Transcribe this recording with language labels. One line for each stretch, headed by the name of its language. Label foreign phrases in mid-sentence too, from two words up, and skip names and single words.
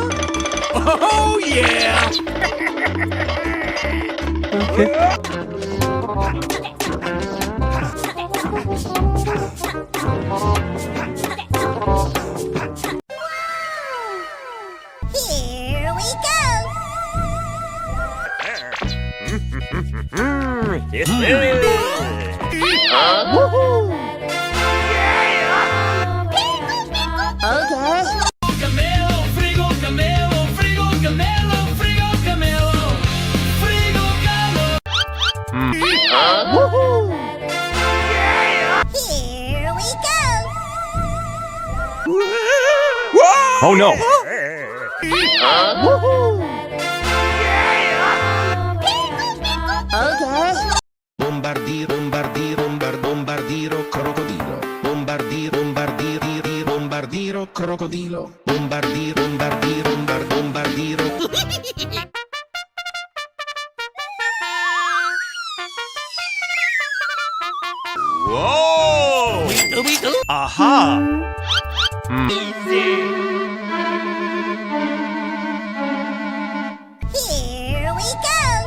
English: Oh yeah! Here we go! Okay. Camelo, Frigo Camelo, Frigo Camelo, Frigo Camelo, Frigo Camelo. Here we go! Oh no! Okay. Bombardiro Crocodilo. Bombardiro Crocodilo. Bombardiro. Whoa! Aha! Here we go!